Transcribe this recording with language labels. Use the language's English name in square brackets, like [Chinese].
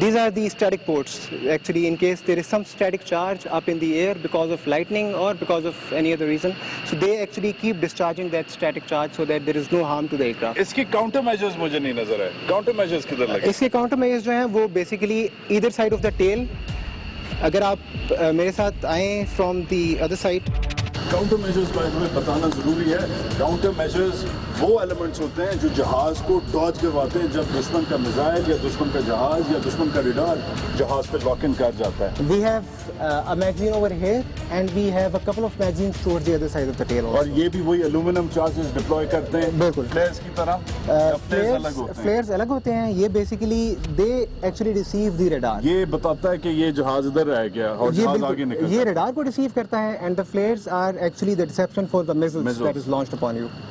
[English] These are the static ports. Actually, in case there is some static charge up in the air because of lightning or because of any other reason, so they actually keep discharging that static charge so that there is no harm to the aircraft. [Urdu] اس کی counter measures مجھے نہیں نظر آئے. Counter measures کدھر لگے؟ اس کے counter measures جو ہیں وہ basically [English] either side of the tail. [Urdu] اگر آپ میرے ساتھ آئیں [English] from the other side. [Urdu] Counter measures کا ہمیں بتانا ضروری ہے. کاؤنٹر میجرز وہ ایلیمنٹس ہوتے ہیں جو جہاز کو ڈاج کرواتے ہیں جب دشمن کا میزائل یا دشمن کا جہاز یا دشمن کا ریڈار جہاز پہ لاک ان کر جاتا ہے. [English] We have a magazine over here and we have a couple of magazines towards the other side of the tail also. [Urdu] اور یہ بھی وہی ایلومینم چارجز ڈپلوائے کرتے ہیں بالکل فلیئرز کی طرح. فلیئرز الگ ہوتے ہیں. [English] یہ basically they actually receive the radar. [Urdu] یہ بتاتا ہے کہ یہ جہاز ادھر رہ گیا اور جہاز آگے نکل یہ ریڈار کو ریسیو کرتا ہے [English] and the flares are actually the deception for the missiles that is launched upon you.